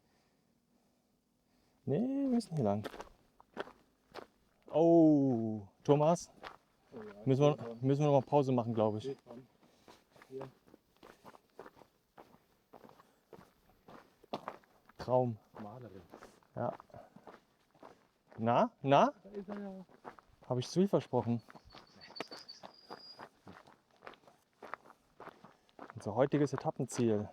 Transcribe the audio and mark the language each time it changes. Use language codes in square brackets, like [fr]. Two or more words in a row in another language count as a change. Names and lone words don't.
[de] Nee, wir müssen hier lang. Oh, Thomas, Oh ja, müssen wir noch mal Pause machen, glaube ich. Geht dran. Hier. Traum. Malerin. Ja. Na? Na? Da ist er ja. Habe ich zu viel versprochen? Unser heutiges Etappenziel.